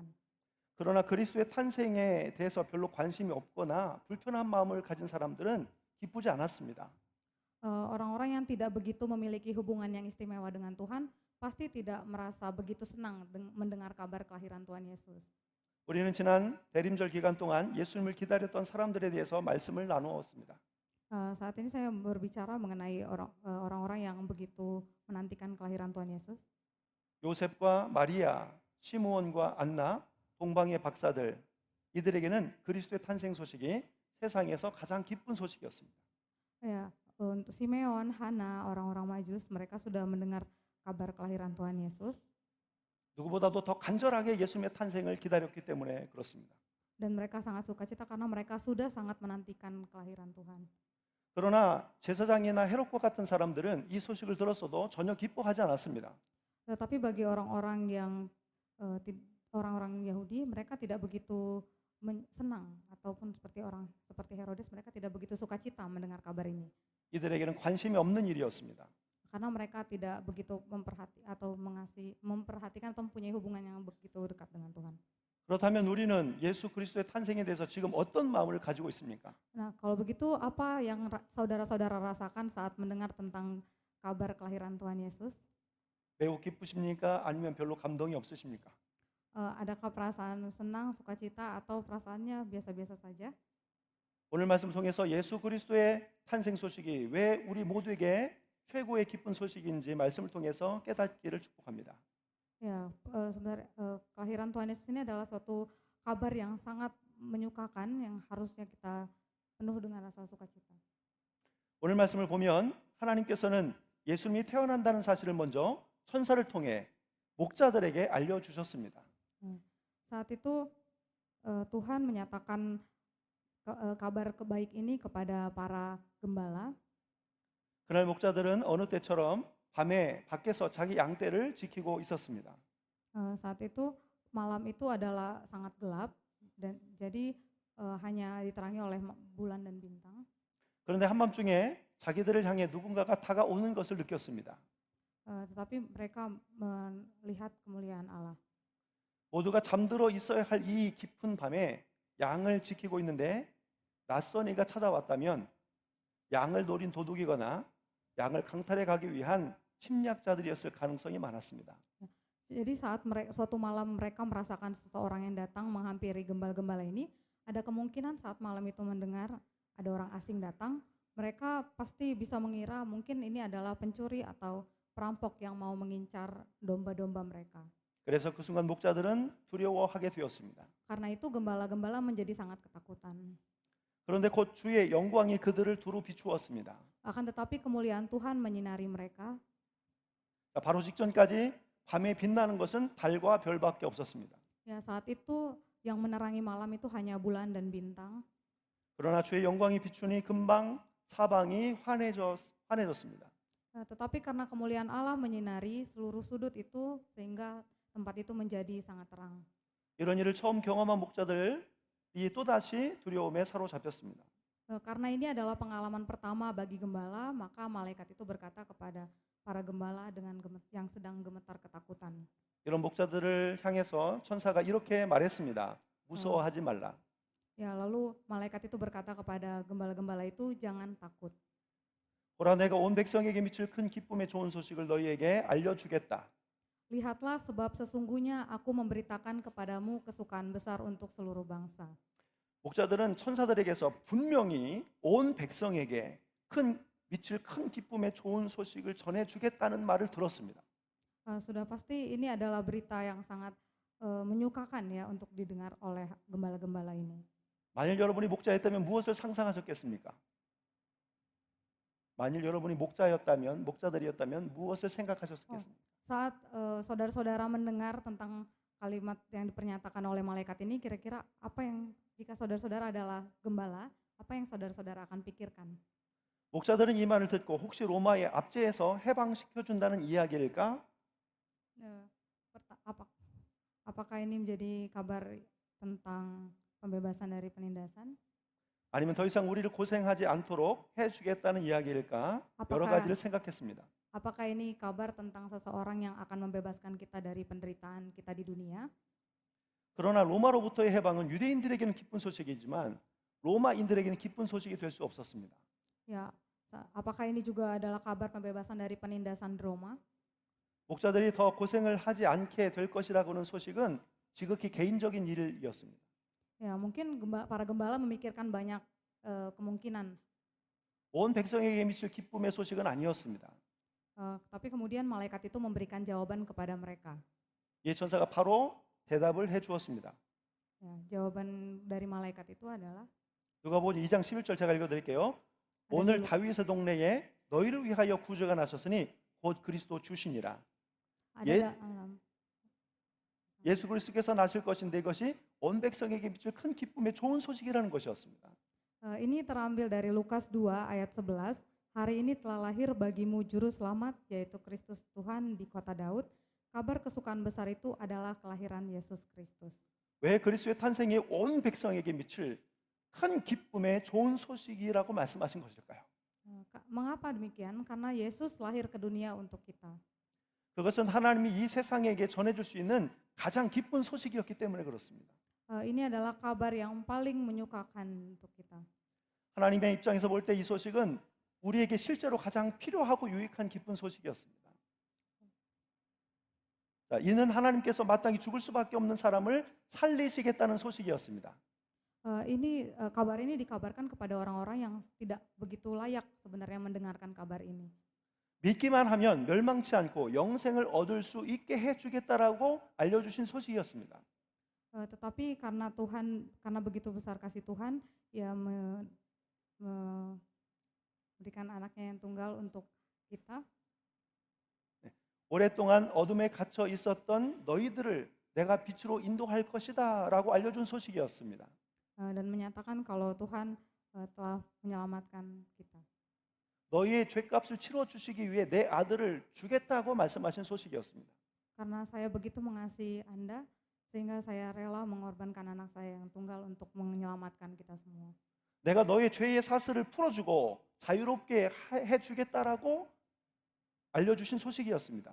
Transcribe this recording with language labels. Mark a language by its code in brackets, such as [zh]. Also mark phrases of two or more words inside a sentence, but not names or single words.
[ko] 그러나 그리스도의 탄생에 대해서 별로 관심이 없거나 불편한 마음을 가진 사람들은 기쁘지 않았습니다. [id] Orang-orang yang tidak begitu memiliki hubungan yang istimewa dengan Tuhan pasti tidak merasa begitu senang mendengar kabar kelahiran Tuhan Yesus. [ko] 우리는 지난 대림절 기간 동안 예수님을 기다렸던 사람들에 대해서 말씀을 나누었습니다. [id] Saat ini saya berbicara mengenai orang-orang yang begitu menantikan kelahiran Tuhan Yesus. [ko] 요셉과 마리아, 시므온과 안나, 동방의 박사들, 이들에게는 그리스도의 탄생 소식이 세상에서 가장 기쁜 소식이었습니다. [id] Ya, untuk Simeon, Hana, orang-orang Majus, mereka sudah mendengar kabar kelahiran Tuhan Yesus. [ko] 누구보다도 더 간절하게 예수님의 탄생을 기다렸기 때문에 그렇습니다. [id] Dan mereka sangat sukacita karena mereka sudah sangat menantikan kelahiran Tuhan. [ko] 그러나 제사장이나 헤롯과 같은 사람들은 이 소식을 들었어도 전혀 기뻐하지 않았습니다. [id] Tetapi bagi orang-orang Yahudi, mereka tidak begitu senang ataupun seperti Herodes, mereka tidak begitu sukacita mendengar kabar ini. [ko] 이들에게는 관심이 없는 일이었습니다. [id] Karena mereka tidak begitu memperhatikan atau mempunyai hubungan yang begitu dekat dengan Tuhan. [ko] 그렇다면 우리는 예수 그리스도의 탄생에 대해서 지금 어떤 마음을 가지고 있습니까? [id] Nah, kalau begitu apa yang saudara-saudara rasakan saat mendengar tentang kabar kelahiran Tuhan Yesus? [ko] 매우 기쁘십니까? 아니면 별로 감동이 없으십니까? [id] Adakah perasaan senang, sukacita atau perasaannya biasa-biasa saja? [ko] 오늘 말씀 통해서 예수 그리스도의 탄생 소식이 왜 우리 모두에게 최고의 기쁜 소식인지 말씀을 통해서 깨닫기를 축복합니다. [id] Ya, sebenarnya kelahiran Tuhan Yesus ini adalah suatu kabar yang sangat menyukakan yang harusnya kita penuh dengan rasa sukacita. [ko] 오늘 말씀을 보면 하나님께서는 예수님이 태어난다는 사실을 먼저 천사를 통해 목자들에게 알려주셨습니다. [id] Saat itu Tuhan menyatakan kabar baik ini kepada para gembala. [ko] 그날 목자들은 어느 때처럼 밤에 밖에서 자기 양떼를 지키고 있었습니다. [id] Saat itu malam itu adalah sangat gelap dan jadi hanya diterangi oleh bulan dan bintang. [ko] 그런데 한밤중에 자기들을 향해 누군가가 다가오는 것을 느꼈습니다. [id] Tetapi mereka melihat kemuliaan Allah. [ko] 모두가 잠들어 있어야 할 이 깊은 밤에 양을 지키고 있는데 낯선 이가 찾아왔다면 양을 노린 도둑이거나 양을 강탈해 가기 위한 침략자들이었을 가능성이 많았습니다. [id] Jadi saat suatu malam mereka merasakan seseorang yang datang menghampiri gembala-gembala ini, ada kemungkinan saat malam itu mendengar ada orang asing datang, mereka pasti bisa mengira mungkin ini adalah pencuri atau perampok yang mau mengincar domba-domba mereka. [ko] 그래서 그 순간 목자들은 두려워하게 되었습니다. [id] Karena itu gembala-gembala menjadi sangat ketakutan. [ko] 그런데 곧 주의 영광이 그들을 두루 비추었습니다. [id] Akan tetapi kemuliaan Tuhan menyinari mereka. [ko] 바로 직전까지 밤에 빛나는 것은 달과 별밖에 없었습니다. [id] Ya, saat itu yang menerangi malam itu hanya bulan dan bintang. [ko] 그러나 주의 영광이 비추니 금방 사방이 환해졌습니다. [id] Tetapi karena kemuliaan Allah menyinari seluruh sudut itu sehingga tempat itu menjadi sangat terang. [ko] 이런 일을 처음 경험한 목자들이 또다시 두려움에 사로잡혔습니다. [id] Karena ini adalah pengalaman pertama bagi gembala, maka malaikat itu berkata kepada para gembala yang sedang gemetar ketakutan. [ko] 이런 목자들을 향해서 천사가 이렇게 말했습니다. 무서워하지 말라. [id] Ya, lalu malaikat itu berkata kepada gembala-gembala itu, jangan takut. [ko] 보라, 내가 온 백성에게 미칠 큰 기쁨의 좋은 소식을 너희에게 알려주겠다. [id] Lihatlah, sebab sesungguhnya aku memberitakan kepadamu kesukaan besar untuk seluruh bangsa. [ko] 목자들은 천사들에게서 분명히 온 백성에게 미칠 큰 기쁨의 좋은 소식을 전해주겠다는 말을 들었습니다. [id] Sudah pasti ini adalah berita yang sangat menyukakan ya untuk didengar oleh gembala-gembala ini. [ko] 만일 여러분이 목자였다면 무엇을 상상하셨겠습니까? 만일 여러분이 목자들이었다면 무엇을 생각하셨겠습니까? [id] Saat saudara-saudara mendengar tentang kalimat yang dipernyatakan oleh malaikat ini, kira-kira apa yang, jika saudara-saudara adalah gembala, apa yang saudara-saudara akan pikirkan? [ko] 목자들은 이 말을 듣고 혹시 로마의 압제에서 해방시켜준다는 이야기일까? [id] Apakah ini menjadi kabar tentang pembebasan dari penindasan? [ko] 아니면 더 이상 우리를 고생하지 않도록 해주겠다는 이야기일까? 여러 가지를 생각했습니다. [id] Apakah ini kabar tentang seseorang yang akan membebaskan kita dari penderitaan kita di dunia? [ko] 그러나 로마로부터의 해방은 유대인들에게는 기쁜 소식이지만 로마인들에게는 기쁜 소식이 될 수 없었습니다. [id] Ya, apakah ini juga adalah kabar pembebasan dari penindasan Roma? [ko] 목자들이 더 고생을 하지 않게 될 것이라고는 소식은 지극히 개인적인 일이었습니다. [id] Ya, mungkin para gembala memikirkan banyak kemungkinan. [ko] 온 백성에게 미칠 기쁨의 소식은 아니었습니다. [id] Tapi kemudian malaikat itu memberikan jawaban kepada mereka. [ko] 이 천사가 바로 대답을 해 주었습니다. [id] Ya, jawaban dari malaikat itu adalah [ko] 누가복음 2장 11절 제가 읽어 드릴게요. 오늘 다윗의 동네에 너희를 위하여 구주가 나셨으니 곧 그리스도 주시니라. 예수 그리스도께서 나실 것인데 이것이 온 백성에게 미칠 큰 기쁨의 좋은 소식이라는 것이었습니다. [id] Ini terambil dari Lukas 2 ayat 11. Hari ini telah lahir bagimu juru selamat, yaitu Kristus Tuhan di kota Daud. Kabar kesukaan besar itu adalah kelahiran Yesus Kristus. [ko] 왜 그리스도의 탄생이 온 백성에게 미칠 큰 기쁨의 좋은 소식이라고 말씀하신 것일까요? [id] Mengapa demikian? Karena Yesus lahir ke dunia untuk kita. [ko] 그것은 하나님이 이 세상에게 전해줄 수 있는 가장 기쁜 소식이었기 때문에 그렇습니다. [id] Ini adalah kabar yang paling menyukakan untuk kita. [ko] 하나님의 입장에서 볼 때 이 소식은 우리에게 실제로 가장 필요하고 유익한 기쁜 소식이었습니다. 자, 이는 하나님께서 마땅히 죽을 수밖에 없는 사람을 살리시겠다는 소식이었습니다. [id] Kabar ini dikabarkan kepada orang-orang yang tidak begitu layak sebenarnya mendengarkan kabar ini. [ko] 믿기만 하면 멸망치 않고 영생을 얻을 수 있게 해주겠다라고 알려주신 소식이었습니다. [id] Tetapi karena begitu besar kasih Tuhan, ya memberikan anaknya yang tunggal untuk kita. [ko] 오랫동안 어둠에 갇혀 있었던 너희들을 내가 빛으로 인도할 것이다라고 알려준 소식이었습니다. [id] Dan menyatakan kalau Tuhan telah menyelamatkan kita. [ko] 너희의 죄값을 치러주시기 위해 내 아들을 주겠다고 말씀하신 소식이었습니다. [id] Karena saya begitu mengasihi Anda, sehingga saya rela mengorbankan anak saya yang tunggal untuk menyelamatkan kita semua. [ko] 내가 너의 죄의 사슬을 풀어주고 자유롭게 해주겠다라고 알려주신 소식이었습니다.